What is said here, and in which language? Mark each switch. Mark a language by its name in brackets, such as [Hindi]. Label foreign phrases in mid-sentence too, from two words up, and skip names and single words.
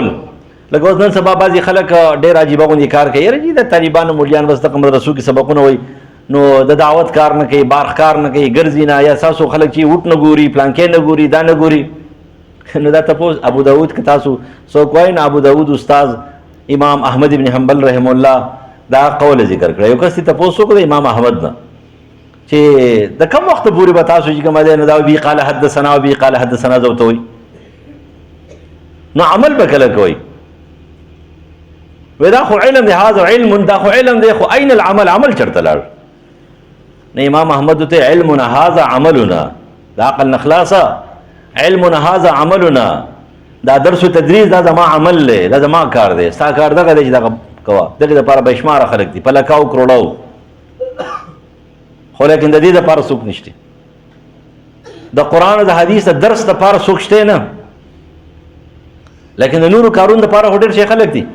[Pashto] لکه اوس نن سبا بعضې خلک ډېر عجیبه غوندې کار کوي، یاره جي د طالبانو مولیان بس دغه مدرسو کې سبقونه وایي، نو د دعوت کار نه کوي، بارخ کار نه کوي، ګرځي نه، یا تاسو خلک چې وټ نه ګوري، پلانکې نه ګوري، دا نه ګوري. نو دا تپوس ابو داود که تاسو څوک وایي نو ابو داود استاد امام احمد ابن حنبل [Arabic] رحم الله [Pashto] دا قول ذکر کړی. یو کس ته تپوس وکړو د امام احمد نه چې د کوم وخت پورې به تاسو چې کوم دی نو دا وي [Arabic] قال حدثنا وبي قال حدثنا [Pashto] زه ورته وایي، نو عمل به کله کوئ؟ وی دا خو علم دی، [Arabic] هذا علم، [Pashto] دا خو علم دی، خو [Arabic] این العمل؟ [Pashto] عمل چرته لاړ؟ نه امام احمد ته [Arabic] علمنا هذا عملنا، [Pashto] دا عقل نه خلاصه، [Arabic] علمنا هذا عملنا، [Pashto] دا درس و تدریس دا زما عمل دی، دا زما کار دی، ستا کار دغه دی چې دغه کوه. دغې دپاره به شماره خلک دي په لکاو کروړو، خو لیکن د دې دپاره څوک نشته. د قرآن او د حدیث د درس دپاره څوک شته نه، لیکن د نورو کارونو دپاره خو ډېر شي خلک دي.